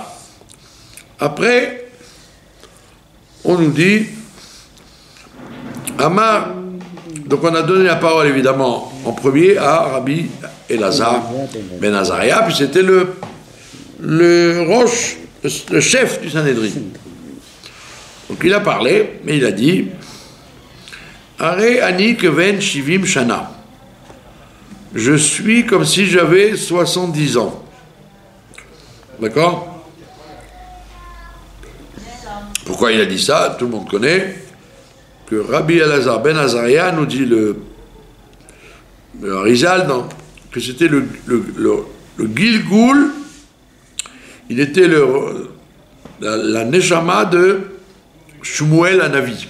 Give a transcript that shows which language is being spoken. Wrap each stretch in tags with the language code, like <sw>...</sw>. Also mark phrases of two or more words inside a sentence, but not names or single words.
<fr>Après, on nous dit Amar, donc on a donné la parole évidemment en premier à Rabbi Elazar ben Azaria, puis c'était le roche, le chef du Sanhédrin. Donc il a parlé, mais il a dit</fr> <he>הרי אני כבן שבעים שנה.</he> <fr>Je suis comme si j'avais 70 ans. D'accord? Pourquoi il a dit ça? Tout le monde connaît que Rabbi Elazar ben Azaria nous dit le Arizal que c'était le Gilgoul, il était la Neshama de Shmuel Hanavi.</fr>